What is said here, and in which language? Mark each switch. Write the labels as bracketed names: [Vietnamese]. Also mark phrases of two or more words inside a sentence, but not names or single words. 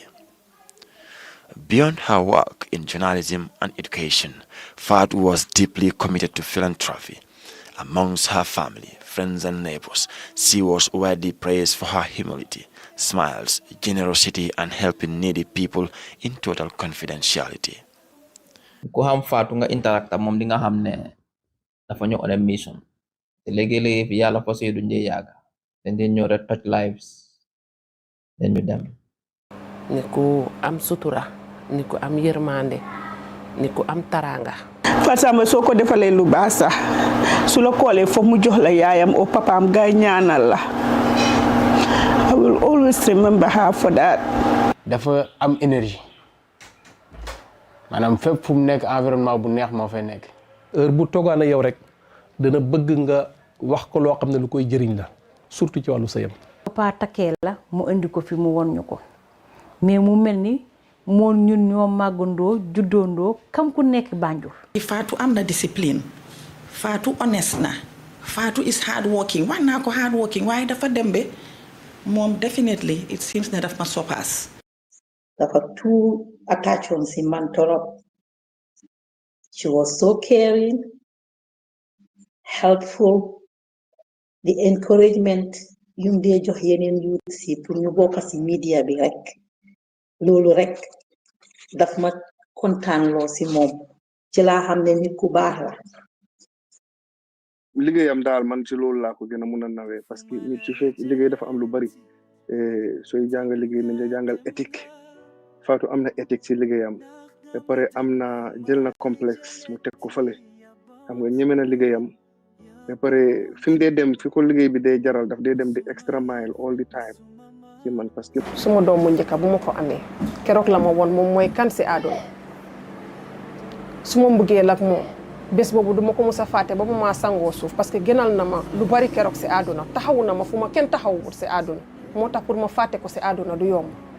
[English] Beyond her work in journalism and education, Fatou was deeply committed to philanthropy. Amongst her family, friends and neighbors, she was widely praised for her humility, smiles, generosity and helping needy people in total confidentiality. [Wolof] Ku xam Fatou nga interact ak moom di nga xam ne dafa ñu [English] on a mission [Wolof] te léegi-léegi fi yàlla fas du njee yàgga dañ dee ñëw rek [English] touch lives [Wolof] den ñu dem. nit ku am sutura nit ku am yërmande nit ku am taranga. Fatou Samba soo ko defalee lu baax sax su la koolee foog mu jox la yaayam o papaam gaay ñaanal la. [English] I will always remember her for that. [Wolof] dafa am énergie maanaam fépp fu mu nekk environnement bu neex moo fay nekk. heure bu toogaan ak yow rek dana bëgg nga wax ko loo xam ne lu koy jëriñ la surtout ci wàllu sëyam. papa takkee la mu indi ko fi mu won ñu ko mais mu mel ni moom ñun ñoo màggandoo juddoondoo kam ku nekk Banjul. Fatou am na discipline Fatou honest na [English] Fatou is hard working [Wolof] wax naa ko [English] hard working [Wolof] waaye dafa dem be moom [English] definitely it seems [Wolof] ne daf ma surpass. dafa [English] too attached on [Wolof] si man torop. [English] She was so caring, helpful, the encouragement [Wolof] yum dee jox yeneen youth si pour ñu bokk si media bi rek loolu rek daf ma kontaan loo si moom ci laa xam ne nit ku baax la. liggéeyam daal man ci loolu laa ko gën a mun a nawee [French] parce que [Wolof] nit ci fekk liggéey dafa am lu bari sooy jàngal liggéey nañ la jàngal éthique Fatou am na éthique ci liggéeyam ba pare am na jël na complexe mu teg ko fale xam nga ñeme na liggéeyam ba pare fi mu dee dem fi ko liggéey bi dee jaral daf dee dem di [English] extra mile all the time [Wolof] ci man [French] parce que. [Wolof] suma doom mu njëkk bu ma ko amee keroog la ma woon moom mooy kan si àdduna su ma mbëggeel ak moom bés boobu duma ko mus a fàtte ba mu maa sangoo suuf [French] parce que [Wolof] gënal na ma lu bari keroog si àdduna taxawu na ma fu ma kenn taxawut si àdduna moo tax pour ma fàtte ko si àdduna du yomb.